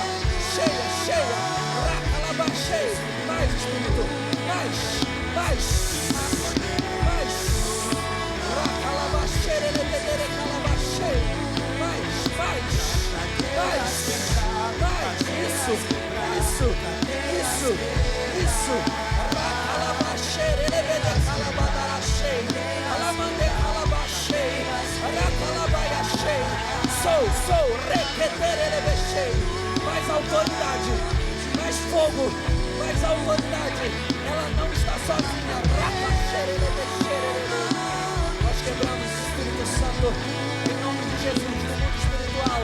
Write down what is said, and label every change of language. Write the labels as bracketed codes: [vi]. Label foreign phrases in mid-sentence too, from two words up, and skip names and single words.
[pt] Cheia, cheia. Racalabachei. Mais, Espírito. Mais. Racalabachei. Calabachei. Mais. Isso. Racalabachei. Calabadarachei. Alamande calabachei. Racalabaiachei. Sou. Requeterebechei. Mais autoridade. Mais fogo. Mais autoridade. Ela não está sozinha. Nós quebramos o Espírito Santo em nome de Jesus no mundo espiritual.